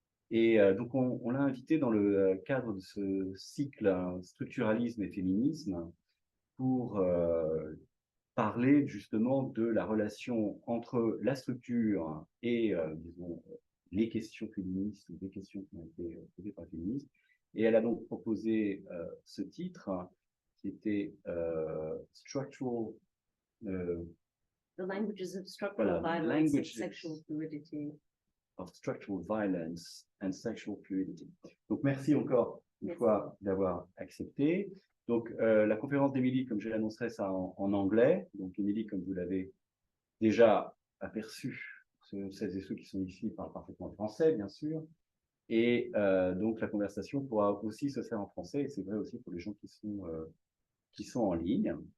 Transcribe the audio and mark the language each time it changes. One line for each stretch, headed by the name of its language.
French: Et donc on l'a invité dans le cadre de ce cycle structuralisme et féminisme pour parler justement de la relation entre la structure et, disons, les questions féministes ou des questions qui ont été posées par les féministes. Et elle a donc proposé ce titre qui était Structural.
English: The languages of structural
French: Voilà,
English: violence and sexual fluidity. Of structural violence and sexual fluidity.
French: Donc merci encore une fois d'avoir accepté. Donc la conférence d'Émilie, comme je l'annoncerai, ça en anglais. Donc Émilie, comme vous l'avez déjà aperçu, celles et ceux qui sont ici parlent parfaitement français, bien sûr. Et donc la conversation pourra aussi se faire en français, et c'est vrai aussi pour les gens qui sont en ligne.